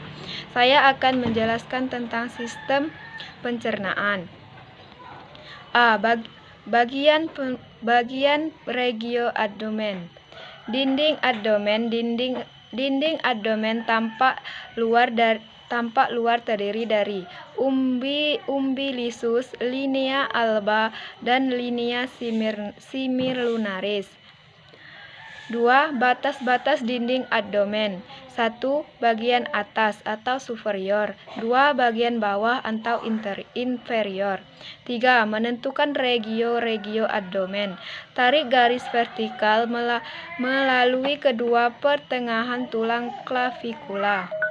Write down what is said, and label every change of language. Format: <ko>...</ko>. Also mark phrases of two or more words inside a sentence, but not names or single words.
<id>Saya akan menjelaskan tentang sistem pencernaan. A. Bagian</id> <la>regio abdomen.</la> <id>Dinding abdomen tampak luar terdiri dari umbilisus,</id> <la>linea alba,</la> <id>dan</id> <la>linea semilunaris.</la> <id>2. Batas-batas dinding abdomen. 1. Bagian atas atau superior. 2. Bagian bawah atau inferior. 3. Menentukan</id> <la>regio abdomen.</la> <id>Tarik garis vertikal melalui kedua pertengahan tulang klavikula.</id>